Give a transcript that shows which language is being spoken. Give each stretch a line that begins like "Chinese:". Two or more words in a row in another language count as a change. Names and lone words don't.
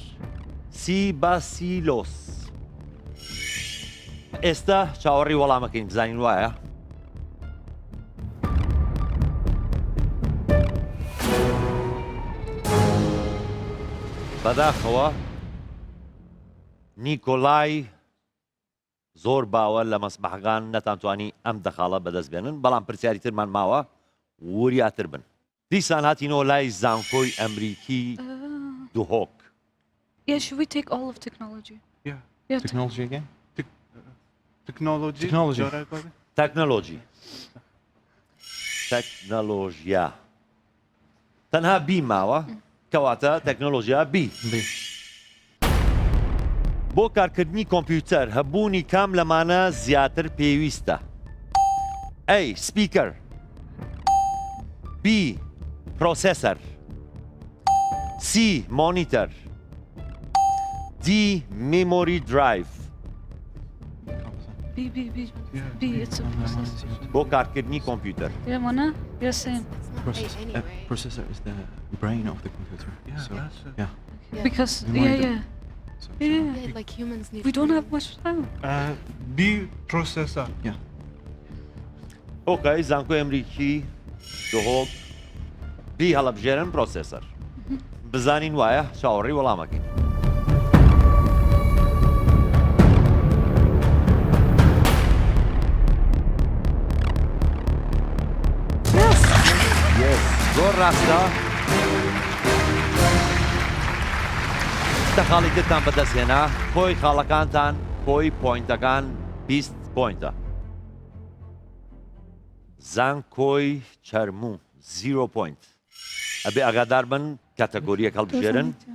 Central Kurdish: سی باسیلۆس ئێستا چاوەڕی وەڵامەکەین بزانین وایە بەداخەوە نیکۆلای زۆر باوە لە مەسبەحەکان نەتانتوانی ئەم دەخاڵە بەدەست بێنن بەڵام پرسیاری ترمان ماوە وریاتر بن دیسان هاتینەوە لای زانکۆی ئەمریکی دوهۆک
English: Yeah, should we take all of technology? Yeah. technology again
Central Kurdish: تکنولوژی
English: Technology.
Central Kurdish: تەکنەلۆژی تەکنەلۆژیا تەنها بی ماوە کەواتە تەکنەلۆژیا بی بي بۆ کارکردنی کۆمپیوتەر هەبوونی کام لەمانە زیاتر پێویستە
English: A speaker B processor C monitor D memory drive B, it's a process.
Central Kurdish: بۆ کارکردنی کۆمپیوتەر
English: Yeah, Mona? Yeah, same. processor is the brain of the computer so yeah Because, Reminder. yeah. so, Yeah. like humans need We don't have much time. B processor
Central Kurdish: ئۆکەی زانکۆی ئەمریکی دهۆک بی هەڵەبژێرن پرۆسەسەر بزانین وایە چاوەڕێی وەڵامەکەین زۆر ڕاستە خاڵی ترتان بەدەستهێنا خۆی خاڵەکانتان خۆی پۆینتەکان 20 پۆینتە زانکۆی چەرموو 0 پۆینت ئەبێ ئاگادار بن کاتەگۆریەک هەڵبژێرن